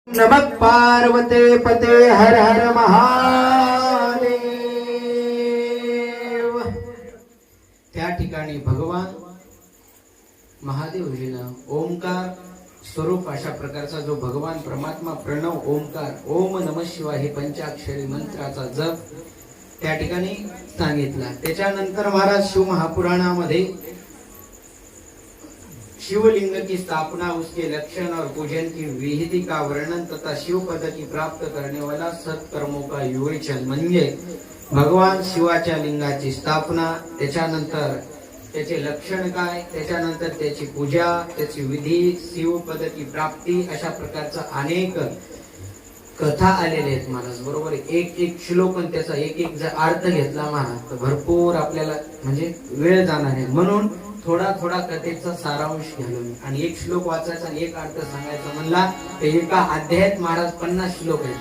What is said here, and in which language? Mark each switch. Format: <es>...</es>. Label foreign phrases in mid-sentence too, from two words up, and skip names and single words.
<sa>नमः पार्वते पते हर हर महादेव।</sa> <mr>त्या ठिकाणी भगवान महादेवजीनं ओंकार स्वरूप अशा प्रकारचा जो भगवान परमात्मा प्रणव ओंकार</mr> <sa>ओम नमः शिवाय</sa> <mr>हे पंचाक्षरी मंत्राचा जप त्या ठिकाणी सांगितला। त्याच्यानंतर महाराज शिव महापुराणामध्ये</mr> <hi>शिवलिंग की स्थापना, उसके लक्षण और पूजन की विधि का वर्णन तथा शिव पद की प्राप्त करने वाला सत्कर्मों का विवेचन</hi> <mr>म्हणजे भगवान शिवाच्या लिंगाची स्थापना, त्याच्यानंतर त्याचे लक्षण काय, त्याच्यानंतर त्याची पूजा, त्याची विधी,</mr> <hi>शिव पद की प्राप्ती</hi> <mr>अशा प्रकारचा अनेक कथा आलेल्या आहेत महाराज बरोबर। एक एक श्लोक आणि त्याचा एक एक जर अर्थ घेतला महाराज तर भरपूर आपल्याला म्हणजे वेळ जाणार आहे, म्हणून थोडा थोडा कथेचा सारांश घ्यालो मी आणि एक श्लोक वाचायचा आणि एक अर्थ सांगायचा म्हणला तर एका अध्यायात महाराज 50 श्लोक आहेत।</mr>